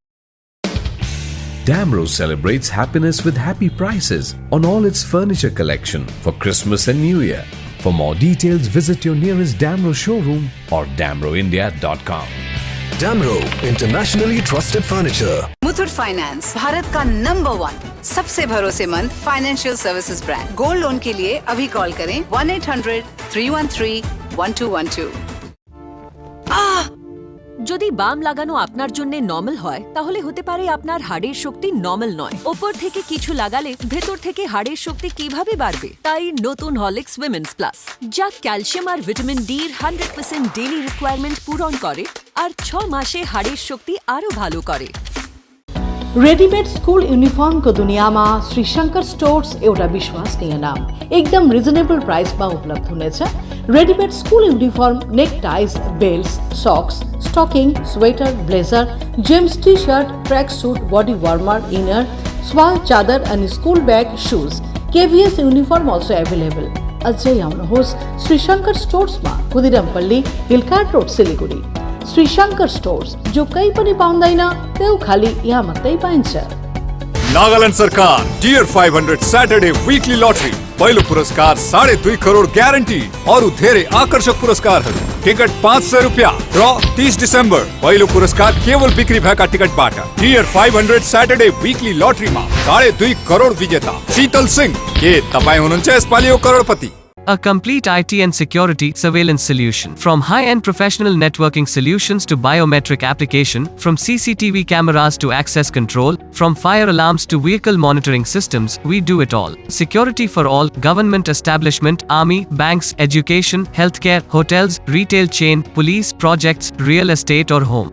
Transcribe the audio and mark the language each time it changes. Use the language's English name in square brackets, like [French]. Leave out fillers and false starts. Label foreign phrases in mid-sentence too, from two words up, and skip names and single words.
[English] Damro celebrates happiness with happy prices on all its furniture collection for Christmas and New Year. For more details, visit your nearest Damro showroom or damroindia.com. Damro, internationally trusted furniture. [Hindi] मुथूट फाइनेंस भारत का नंबर 1 सबसे भरोसेमंद [English] financial services [Hindi] ब्रांड। [English] gold loan [Hindi] के लिए अभी कॉल करें 1-800-313-1212। [Bangla] যদি বাম লাগানো আপনার জন্য নরমাল হয় তাহলে হতে পারে আপনার হাড়ের শক্তি নরমাল নয়। উপর থেকে কিছু লাগালে ভেতর থেকে হাড়ের শক্তি কিভাবে বাড়বে? তাই নতুন হরলিক্স উইমেন্স প্লাস, যা ক্যালসিয়াম আর ভিটামিন ডি এর 100% [English] daily requirement [Bangla] পূরণ করে আর 6 মাসে হাড়ের শক্তি আরো ভালো করে। [English] readymade school uniform [Hindi] को दुनिया में [Nepali] श्री शंकर स्टोर्स एउटा विश्वसनीय नाम एकदम [English] reasonable price [Nepali] में उपलब्ध हुनेछ। [English] readymade school uniform, neck ties, belt, socks, stocking, sweater, blazer, James T-shirt, track suit, body warmer, inner, shawl chadar and school bag, shoes, KVS uniform also available। [Nepali] अझै आउनुहोस् श्री शंकर स्टोर्स में, खुदिरामपल्ली, हिलकार्ट रोड, सिलीगुडी। श्री शंकर स्टोर्स, [Hindi] जो कहीं [Nepali] पनि पाउँदैन त्यो खाली यहाँ मात्रै पाइन्छ। नागालैंड सरकार डियर 500 सैटरडे वीकली लॉटरी पहिलो पुरस्कार 2.5 करोड ग्यारेन्टी, अरु धेरै आकर्षक पुरस्कारहरू। टिकट 500 रुपियाँ। ड्र 30 डिसेम्बर। पहिलो पुरस्कार केवल बिक्री भएका टिकटबाट। टियर 500 सैटरडे वीकली लटरीमा 2.5 करोड विजेता शीतल सिंह। के तपाईँ हुनुहुन्छ यसपालि करोडपति? [English] A complete IT and security surveillance solution. From high-end professional networking solutions to biometric application, from CCTV cameras to access control, from fire alarms to vehicle monitoring systems, we do it all. Security for all, government establishment, army, banks, education, healthcare, hotels, retail chain, police, projects, real estate or home.